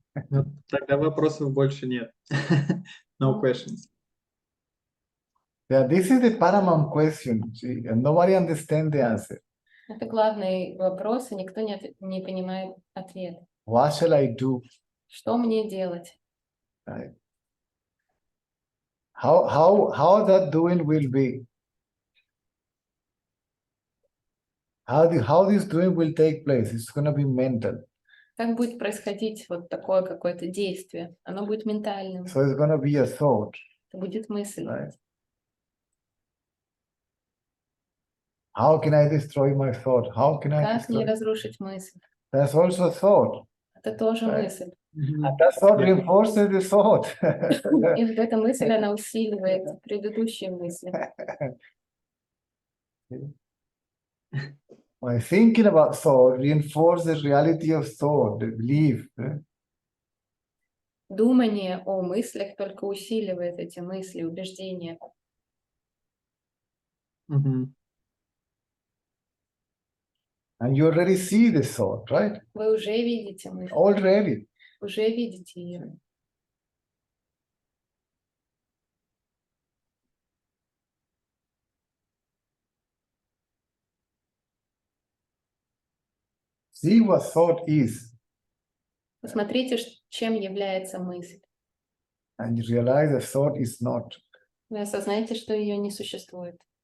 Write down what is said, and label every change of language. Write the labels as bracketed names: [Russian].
[Russian] Ну, тогда вопросов больше нет. [English] No questions. Yeah, this is the paramount question, see, and nobody understands the answer. [Russian] Это главный вопрос, и никто не понимает ответ. [English] What shall I do? [Russian] Что мне делать? [English] Right? How that doing will be? How this doing will take place? It's going to be mental. [Russian] Как будет происходить вот такое какое-то действие? Оно будет ментальным. [English] So it's going to be a thought, [Russian] Это будет мысль. [English] right? How can I destroy my thought? How can I [Russian] Как не [English] destroy? [Russian] разрушить мысль? [English] That's also a thought. [Russian] Это тоже [English] Right. [Russian] мысль. [English] And that thought Yeah. reinforces the thought. [Russian] И вот эта мысль, она усиливает предыдущие мысли. [English] By thinking about thought, reinforce the reality of thought, the belief. [Russian] Думание о мыслях только усиливает эти мысли, убеждения. Мгм. [English] And you already see the thought, right? [Russian] Вы уже видите мысль, [English] Already. [Russian] уже видите ее. [English] See what thought is, [Russian] Посмотрите, чем является мысль. [English] and you realize the thought is not. [Russian] Вы осознаете, что ее не существует.